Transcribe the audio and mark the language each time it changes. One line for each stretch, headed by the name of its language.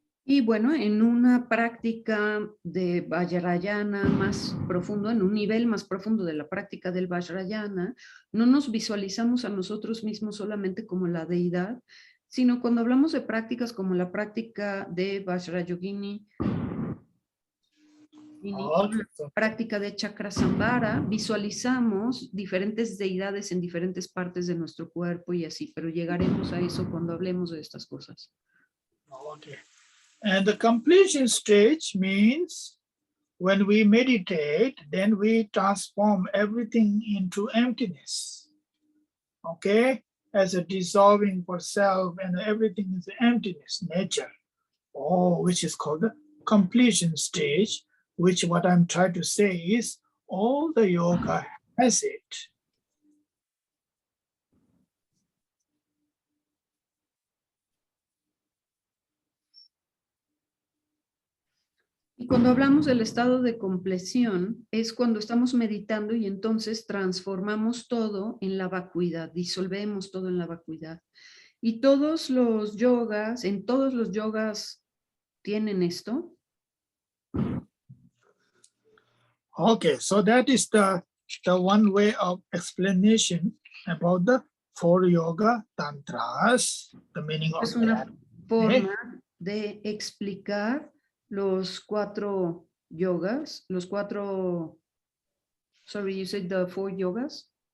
Spanish: Y bueno, en una práctica de Vajrayana más profundo, en un nivel más profundo de la práctica del Vajrayana, no nos visualizamos a nosotros mismos solamente como la deidad, sino cuando hablamos de prácticas como la práctica de Vajrayogini, práctica de Chakrasambhara, visualizamos diferentes deidades en diferentes partes de nuestro cuerpo y así, pero llegaremos a eso cuando hablemos de estas cosas.
English: Okay. And the completion stage means when we meditate, then we transform everything into emptiness. Okay? As a dissolving for self and everything is emptiness, nature. Which is called the completion stage, which what I'm trying to say is all the yoga has it.
Spanish: Y cuando hablamos del estado de compleción, es cuando estamos meditando y entonces transformamos todo en la vacuidad, disolvemos todo en la vacuidad. Y todos los yogas, en todos los yogas tienen esto.
English: Okay, so that is the one way of explanation about the 4 yoga tantras, the meaning of
Spanish: Es una
English: that.
Spanish: forma de explicar los 4 yogas, los 4,
English: sorry, you said the 4 yogas?